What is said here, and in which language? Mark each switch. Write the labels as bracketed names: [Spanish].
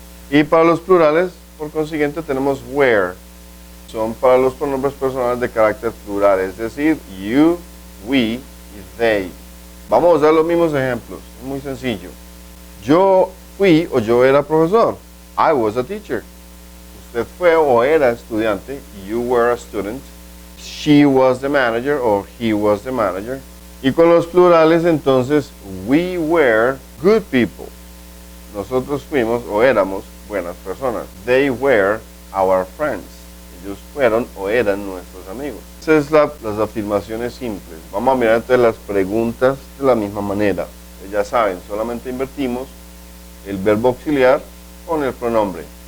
[Spanish] Y para los plurales, por consiguiente, tenemos where. Son para los pronombres personales de carácter plural, es decir, you, we y they. Vamos a usar los mismos ejemplos, es muy sencillo. Yo fui o yo era profesor. [English] I was a teacher. [Spanish] Usted fue o era estudiante. [English] You were a student. She was the manager or he was the manager. [Spanish] Y con los plurales entonces, [English] we were good people. [Spanish] Nosotros fuimos o éramos buenas personas. [English] They were our friends. [Spanish] Ellos fueron o eran nuestros amigos. Esas son las afirmaciones simples. Vamos a mirar entonces las preguntas de la misma manera. Ya saben, solamente invertimos el verbo auxiliar con el pronombre.